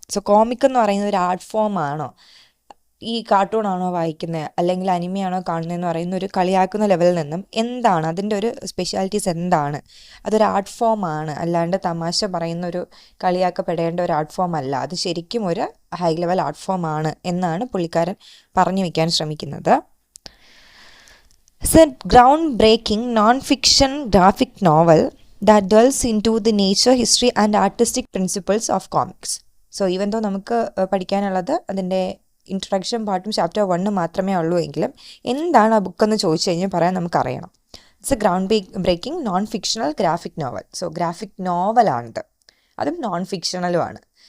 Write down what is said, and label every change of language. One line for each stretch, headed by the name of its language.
Malayalam: So comic എന്ന് പറയുന്നത് ഒരു ആർട്ട് ഫോം ആണോ, ഈ കാർട്ടൂൺ ആണോ വായിക്കുന്നത് അല്ലെങ്കിൽ അനിമയാണോ കാണുന്നതെന്ന് പറയുന്ന ഒരു കളിയാക്കുന്ന ലെവലിൽ നിന്നും എന്താണ് അതിൻ്റെ ഒരു സ്പെഷ്യാലിറ്റീസ്, എന്താണ് അതൊരു ആർട്ട് ഫോം ആണ്, അല്ലാണ്ട് തമാശ പറയുന്ന ഒരു കളിയാക്കപ്പെടേണ്ട ഒരു ആർട്ട് ഫോം അല്ല, അത് ശരിക്കും ഒരു ഹൈ ലെവൽ ആർട്ട് ഫോം ആണ് എന്നാണ് പുള്ളിക്കാരൻ പറഞ്ഞു വയ്ക്കാൻ ശ്രമിക്കുന്നത്.
English: It's a ground breaking non fiction graphic novel that delves into the nature, history and artistic principles of comics. So even though
Malayalam: നമുക്ക് പഠിക്കാനുള്ളത് അതിൻ്റെ ഇൻട്രൊഡക്ഷൻ പാർട്ടും ചാപ്റ്റർ 1 മാത്രമേ ഉള്ളൂ എങ്കിലും എന്താണ് ആ ബുക്കെന്ന് ചോദിച്ചു കഴിഞ്ഞാൽ പറയാൻ നമുക്കറിയണം.
English: It's a ground breaking non fictional graphic novel.
Malayalam: So graphic നോവലാണിത്, അതും നോൺ ഫിക്ഷണലുമാണ്.